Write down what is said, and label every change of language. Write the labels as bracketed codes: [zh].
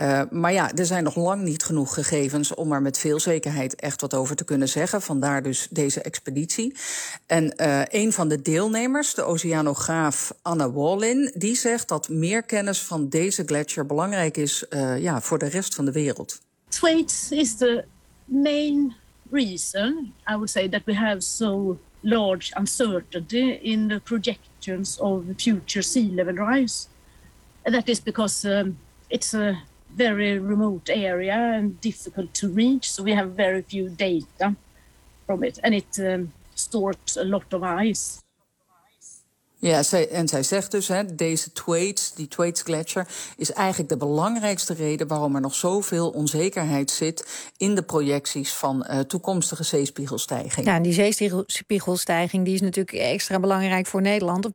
[nl] Maar ja, er zijn nog lang niet genoeg gegevens om er met veel zekerheid echt wat over te kunnen zeggen. Vandaar dus deze expeditie. En een van de deelnemers, de oceanograaf Anna Wallin, die zegt dat meer kennis van deze gletsjer belangrijk is voor de rest van de wereld. [en] Thwaites is the main reason, I would say, that we have so large uncertainty in the projections of future sea level rise. And that is because it's a very remote area and difficult to reach, so we have very few data from it, and it stores a lot of ice. [nl] Ja, en zij zegt dus, deze Thwaites, die Thwaites Gletsjer, is eigenlijk de belangrijkste reden waarom er nog zoveel onzekerheid zit in de projecties van toekomstige zeespiegelstijging. Ja, en die zeespiegelstijging die is natuurlijk extra belangrijk voor Nederland.